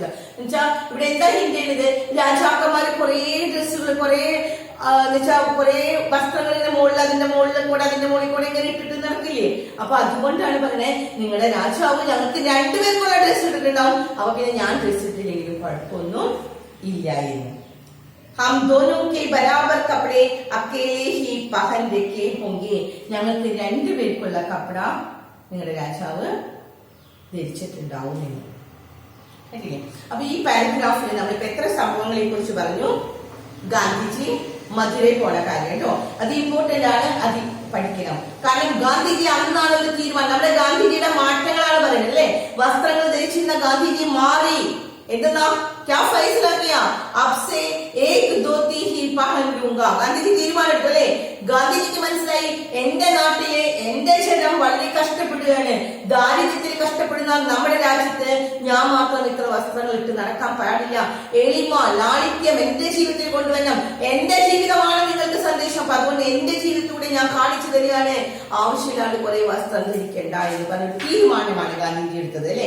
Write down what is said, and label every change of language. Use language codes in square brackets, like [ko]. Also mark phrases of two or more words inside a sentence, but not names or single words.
[ml] എന്നുവെച്ചാ ഇവിടെ എന്താ ഹിന്റ് ചെയ്യുന്നത്, രാജാക്കന്മാര് കുറെ ഡ്രസ്സുകൾ, കുറെ കുറെ വസ്ത്രങ്ങളുടെ മുകളിൽ, അതിന്റെ മുകളിൽ കൂടെ, അതിന്റെ മുകളിൽ കൂടെ ഇങ്ങനെ ഇട്ടിട്ട് നടക്കില്ലേ. അപ്പൊ അതുകൊണ്ടാണ് പറഞ്ഞത്, നിങ്ങളുടെ രാജാവ് ഞങ്ങൾക്ക് രണ്ടുപേർക്കുള്ള ഡ്രസ്സ് ഇട്ടിട്ടുണ്ടാവും, അപ്പൊ പിന്നെ ഞാൻ ഡ്രസ്സ് ഇട്ടില്ലെങ്കിലും കുഴപ്പമൊന്നും ഇല്ല എന്ന്. [hi] हम दोनों के बराबर कपड़े अकेले ही पहन रखे होंगे, [ml] ഞങ്ങൾക്ക് രണ്ടുപേർക്കുള്ള കപ്പട നിങ്ങളുടെ രാജാവ് ധരിച്ചിട്ടുണ്ടാവും എന്ന്. അപ്പൊ ഈ പാരഗ്രാഫിൽ നമ്മളിപ്പോ എത്ര സംഭവങ്ങളെ കുറിച്ച് പറഞ്ഞു? ഗാന്ധിജി മധുരയിൽ പോണ കാര്യം കേട്ടോ, അത് ഇമ്പോർട്ടന്റ് ആണ്, അത് പഠിക്കണം. കാരണം ഗാന്ധിജി അന്നാണ് ഒരു തീരുമാനം, നമ്മുടെ ഗാന്ധിജിയുടെ മാറ്റങ്ങളാണ് പറയുന്നത് അല്ലെ. വസ്ത്രങ്ങൾ ധരിച്ചിരുന്ന ഗാന്ധിജി മാറി, എന്തെന്നാ [hi] क्या फैसला किया, अब से एक धोती ही पहन लूंगा, [ml] ഗാന്ധിജി തീരുമാനം എടുത്തു അല്ലെ. ഗാന്ധിജിക്ക് മനസ്സിലായി, എന്റെ നാട്ടിലെ എന്റെ ജനം വളരെ കഷ്ടപ്പെടുകയാണ്, ദാരിദ്ര്യത്തിൽ കഷ്ടപ്പെടുന്ന നമ്മുടെ രാജ്യത്ത് ഞാൻ മാത്രം ഇത്ര വസ്ത്രങ്ങൾ ഇട്ട് നടക്കാൻ പാടില്ല, എളിമ ലാളിത്യം എന്റെ ജീവിതത്തിൽ കൊണ്ടുവരണം, എന്റെ ജീവിതമാണ് നിങ്ങൾക്ക് സന്ദേശം, അപ്പൊ അതുകൊണ്ട് എന്റെ ജീവിതത്തിലൂടെ ഞാൻ കാണിച്ചു തരികയാണ്, ആവശ്യമില്ലാണ്ട് കുറെ വസ്ത്രം ധരിക്കണ്ട എന്ന് പറഞ്ഞ തീരുമാനമാണ് ഗാന്ധിജി എടുത്തത് അല്ലെ.